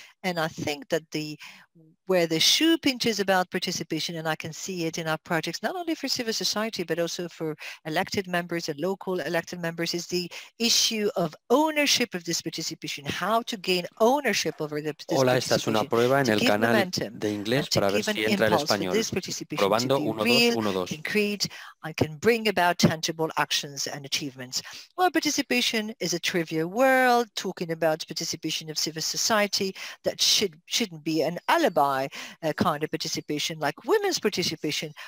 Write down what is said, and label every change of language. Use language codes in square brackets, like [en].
[en] And I think that where the shoe pinches about participation, and I can see it in our projects, not only for civil society, but also for elected members and local elected members, is the issue of ownership of this participation, how to gain ownership over this [es] Hola, esta es una prueba en el canal de inglés para ver si entra el español. Probando 1, 2, 1, 2. [en] Concrete, and can bring about tangible actions and achievements. Well, participation is a trivial world, talking about participation of civil society that shouldn't be an alibi kind of participation like women's participation.